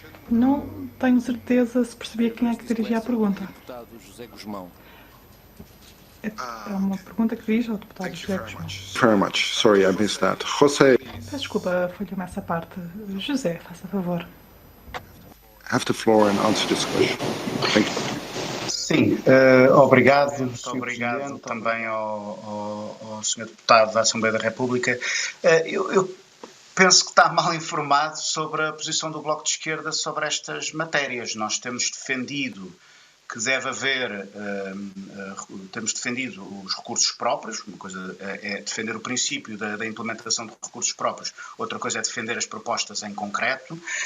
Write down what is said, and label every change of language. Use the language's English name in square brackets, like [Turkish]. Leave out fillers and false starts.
[Portuguese] Não tenho certeza se percebi a quem é que dirigia a pergunta. Deputado José Guzmão. É uma pergunta que dirige ao deputado José Guzmão. [English] Very much. Sorry, I missed that. José. [Portuguese] Peço desculpa, falhou-me essa parte. José, faça favor. [English] Have the floor and answer this question. Thank you. [Portuguese] Sim, obrigado. Muito obrigado também ao Sr. Deputado da Assembleia da República. Eu penso que está mal informado sobre a posição do Bloco de Esquerda sobre estas matérias. Nós temos defendido que deve haver, temos defendido os recursos próprios, uma coisa é defender o princípio da implementação de recursos próprios, outra coisa é defender as propostas em concreto.